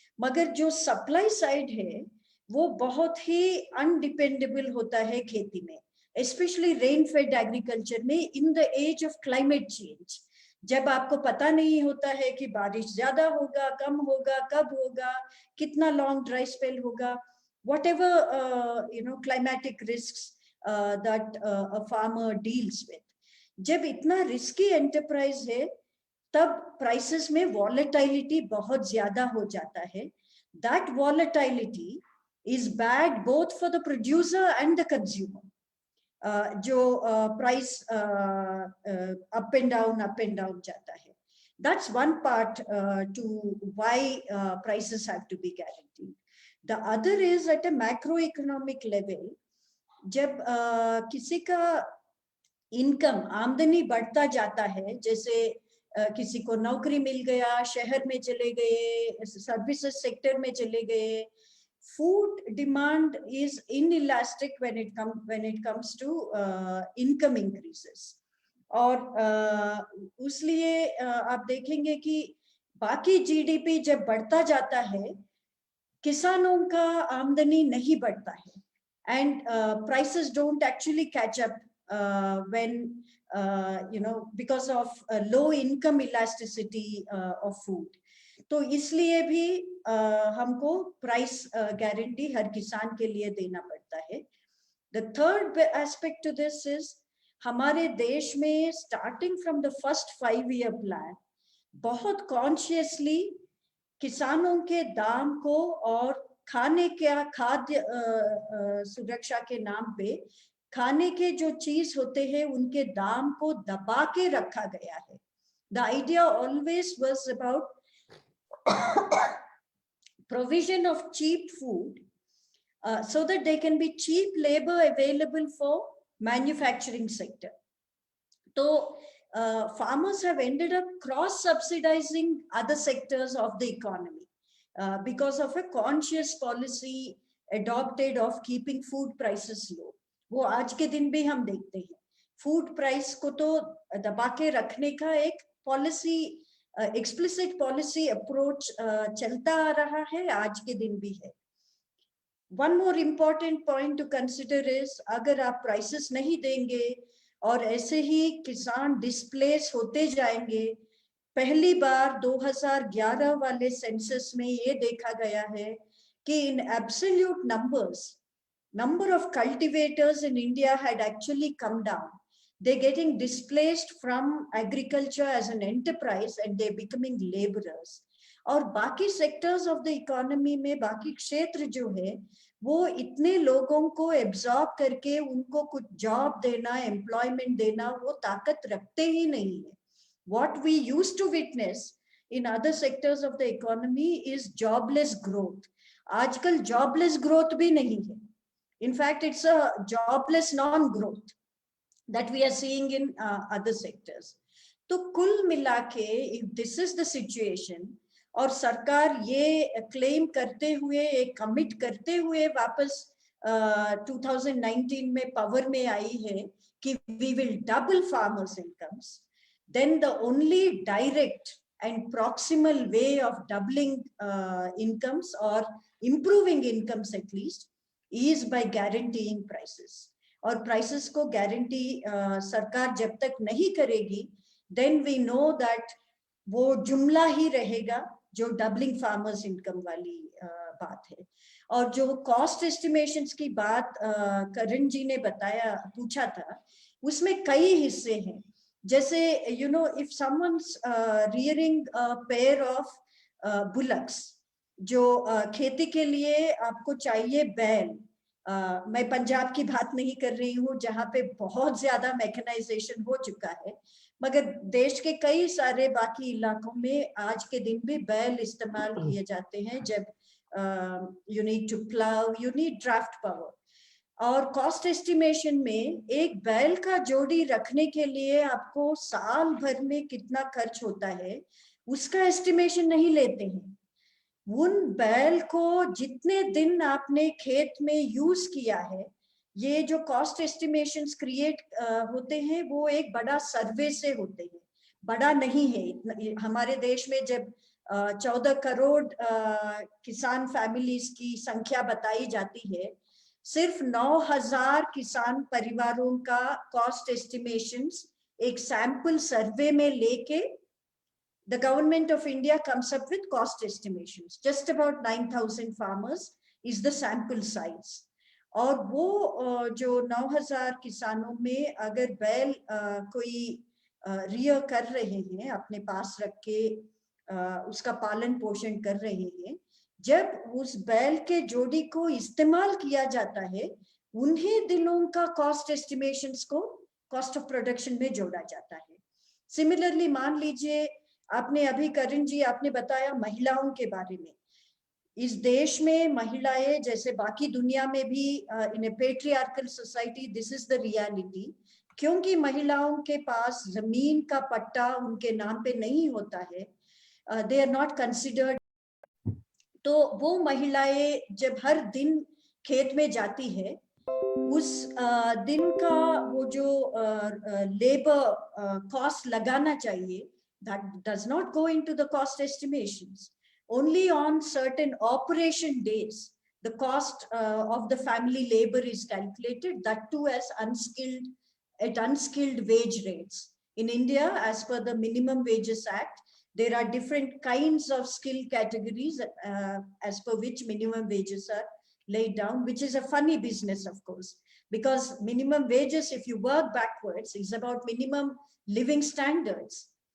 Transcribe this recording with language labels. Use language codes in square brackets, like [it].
[hi] मगर जो supply side है वो बहुत ही अनडिपेंडेबल होता है खेती में, [en] especially rain-fed agriculture [hi] में [en] in the age of climate change, [hi] जब आपको पता नहीं होता है कि बारिश ज्यादा होगा, कम होगा, कब होगा, कितना लॉन्ग ड्राई स्पेल होगा, [en] whatever climatic risks that a farmer deals with. [hi] जब इतना रिस्की एंटरप्राइज है तब प्राइसेस में वॉलेटिलिटी बहुत ज्यादा हो जाता है। [en] That volatility is bad both for the producer and the consumer. [hi] जो प्राइस अप एंड डाउन जाता है, [en] that's one part to why prices have to be guaranteed. The other is at a macroeconomic level, [hi] जब किसी का income आमदनी बढ़ता जाता है, जैसे किसी को नौकरी मिल गया, शहर में चले गए, सर्विसेज सेक्टर में चले गए, [en] food demand is inelastic when it comes to income increases. [hi] और उसलिए आप देखेंगे कि बाकी जीडीपी जब बढ़ता जाता है किसानों का आमदनी नहीं बढ़ता है, [en] and prices don't actually catch up when because of low income elasticity of food. [hi] तो इसलिए भी हमको प्राइस गारंटी हर किसान के लिए देना पड़ता है. [en] The third aspect to this is [hi] हमारे देश में [en] starting from the first 5-year plan [hi] बहुत consciously किसानों के दाम को और खाने क्या खाद्य सुरक्षा के नाम पे खाने के जो चीज होते हैं उनके दाम को दबा के रखा गया है. [en] The idea always was about provision of cheap food so that there can be cheap labor available for manufacturing sector. So farmers have ended up cross subsidizing other sectors of the economy because of a conscious policy adopted of keeping food prices low. [hi] वो आज के दिन भी हम देखते हैं. Food price को तो दबा के रखने का एक पॉलिसी [en] explicit policy approach [hi] चलता आ रहा है, आज के दिन भी है. [en] One more important point to consider is [hi] अगर आप prices नहीं देंगे और ऐसे ही किसान डिस्प्लेस होते जाएंगे. पहली बार 2011 वाले सेंसस में ये देखा गया है कि [en] in absolute numbers, number of cultivators in India had actually come down. They're getting displaced from agriculture as an enterprise and they're becoming laborers. [hi] और बाकी [en] sectors of the economy [hi] में बाकी क्षेत्र जो है वो इतने लोगों को एब्जॉर्ब करके उनको कुछ जॉब देना, एम्प्लॉयमेंट देना वो ताकत रखते ही नहीं है. [en] What we used to witness in other sectors of the economy is jobless growth. [hi] आजकल jobless growth भी नहीं है. [en] In fact, it's a jobless non-growth that we are seeing in other sectors. [hi] तो कुल मिला के [en] if this is the situation [hi] और सरकार ये क्लेम करते हुए, एक कमिट करते हुए वापस 2019 में पावर में आई है कि [en] we will double farmers' incomes, then the only direct and proximal way of doubling incomes or improving incomes at least is by guaranteeing prices. [hi] और prices को guarantee सरकार जब तक नहीं करेगी, [en] then we know that [hi] वो जुमला ही रहेगा जो डबलिंग फार्मर्स इनकम वाली बात है. और जो कॉस्ट एस्टिमेशंस की बात करण जी ने बताया, पूछा था, उसमें कई हिस्से हैं. जैसे [en] if someone's rearing a pair of bullocks, [hi] जो खेती के लिए आपको चाहिए बैल. मैं पंजाब की बात नहीं कर रही हूँ जहाँ पे बहुत ज्यादा मैकेनाइजेशन हो चुका है, मगर देश के कई सारे बाकी इलाकों में आज के दिन भी बैल इस्तेमाल किए जाते हैं. [en] जब you need to plow, you need draft power. [hi] और कॉस्ट एस्टिमेशन में एक बैल का जोड़ी रखने के लिए आपको साल भर में कितना खर्च होता है उसका एस्टिमेशन नहीं लेते हैं. उन बैल को जितने दिन आपने खेत में यूज किया है, ये जो कॉस्ट एस्टिमेशंस क्रिएट होते हैं वो एक बड़ा सर्वे से होते हैं, बड़ा नहीं है. हमारे देश में जब 14 करोड़ किसान फैमिलीज की संख्या बताई जाती है, सिर्फ 9,000 किसान परिवारों का कॉस्ट एस्टिमेशंस एक सैंपल सर्वे में लेके [en] the government of India comes up with cost estimations. Just about 9,000 farmers is the sample size. [hi] और वो जो 9,000 किसानों में अगर बैल कोई रियर कर रहे हैं, अपने पास रख के उसका पालन पोषण कर रहे हैं, जब उस बैल के जोड़ी को इस्तेमाल किया जाता है, उन्हीं दिनों का कॉस्ट एस्टिमेशंस को कॉस्ट ऑफ प्रोडक्शन में जोड़ा जाता है. सिमिलरली मान लीजिए आपने अभी करण जी आपने बताया महिलाओं के बारे में. इस देश में महिलाएं जैसे बाकी दुनिया में भी [en] in a patriarchal society this is the reality, [hi] क्योंकि महिलाओं के पास जमीन का पट्टा उनके नाम पे नहीं होता है, [en] They are not considered. [hi] तो वो महिलाएं जब हर दिन खेत में जाती है, उस दिन का वो जो लेबर कॉस्ट लगाना चाहिए, [en] that does not go into the cost estimations. Only on certain operation days, the cost of the family labor is calculated, that too as unskilled wage rates. In India, as per the Minimum Wages Act, there are different kinds of skill categories as per which minimum wages are laid down, which is a funny business, of course, because minimum wages, if you work backwards, is about minimum living standards.